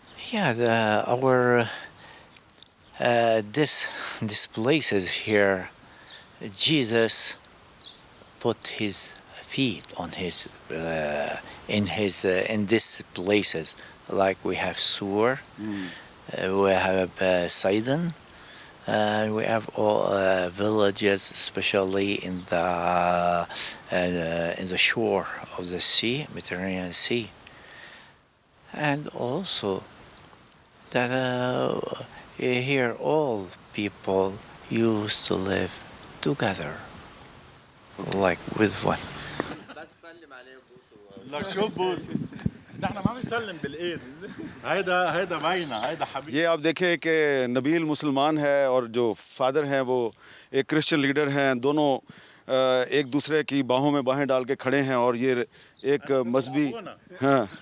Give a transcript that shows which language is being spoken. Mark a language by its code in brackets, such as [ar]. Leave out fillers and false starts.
[en] Yeah, our this places here, Jesus put his feet on his in these places, like we have Sur, we have Sidon, we have all villages, especially in the shore of the sea, Mediterranean Sea, and also that here all people used to live together, like with one. [ar] لك شو بوسه نحن ما بنسلم بالايد هيدا باينه هيدا حبيبي [ur] یہ آپ دیکھیں کہ نبیل مسلمان ہے اور جو فادر ہیں وہ ایک کرسچن لیڈر ہیں. دونوں ایک دوسرے کی باہوں میں باہیں ڈال کے کھڑے ہیں اور یہ ایک مذہبی ہاں